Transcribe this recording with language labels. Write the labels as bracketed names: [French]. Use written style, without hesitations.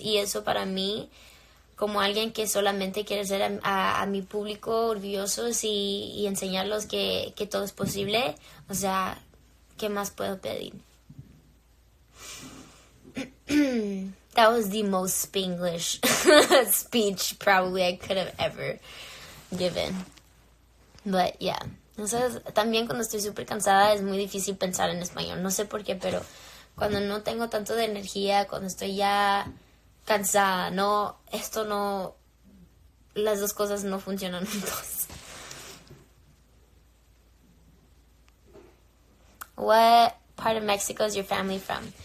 [Spanish] Y eso para mí, como alguien que solamente quiere ser a mi público orgullosos y enseñarlos que todo es posible, o sea, ¿qué más puedo pedir? [English] That was the most Spanglish speech probably I could have ever given. But yeah. [Spanish] Entonces, también cuando estoy súper cansada es muy difícil pensar en español. No sé por qué, pero cuando no tengo tanto de energía, cuando estoy ya cansada, las dos cosas no funcionan juntos. [English] What part of Mexico is your family from?